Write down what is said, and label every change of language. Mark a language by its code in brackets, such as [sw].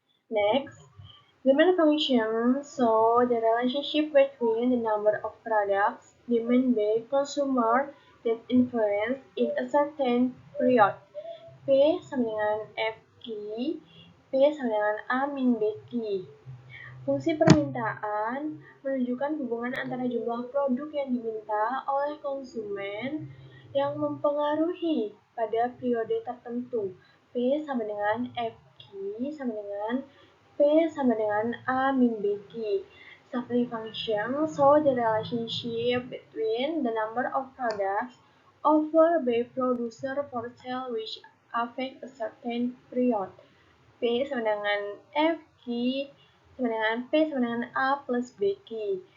[en] Next, demand function show the relationship between the number of products demanded by consumer that influence in a certain period. [id] P sama dengan FQ, P sama dengan A min BQ. Fungsi permintaan menunjukkan hubungan antara jumlah produk yang diminta oleh konsumen yang mempengaruhi pada periode tertentu. P sama dengan FQ sama dengan P sama dengan A min BQ. [en] Supply function show the relationship between the number of products offered by producer for sale which affect a certain period. [id] P sama dengan FQ sama dengan P sama dengan A plus BQ.